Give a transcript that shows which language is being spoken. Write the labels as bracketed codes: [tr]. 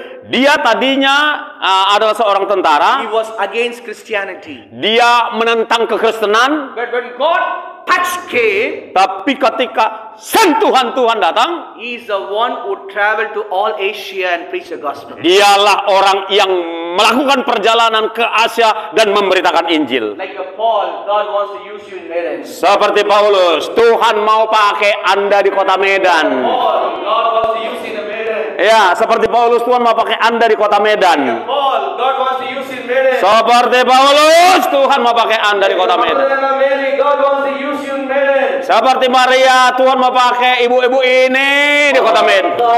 [id] Dia tadinya adalah seorang tentara. [en] He was against Christianity. [id] Dia menentang kekristenan. [en] But when God touched came, [id] Tapi ketika sentuhan Tuhan datang, [en] he is the one who traveled to all Asia and preached the gospel. [id] dialah orang yang melakukan perjalanan ke Asia dan memberitakan Injil. [en] Like a Paul, God wants to use you in Medan. [id] Seperti Paulus, Tuhan mau pakai Anda di kota Medan. [en] Paul, God wants to use you in the Medan. [id] Ya, seperti Paulus, Tuhan mau pakai Anda di kota Medan. [en] Paul, God wants to use in Medan. [id] Seperti Paulus, Tuhan mau pakai Anda di kota Medan. [en] Mary, God wants to use you in Medan. [id] Seperti Maria, Tuhan mau pakai ibu-ibu ini di kota Medan.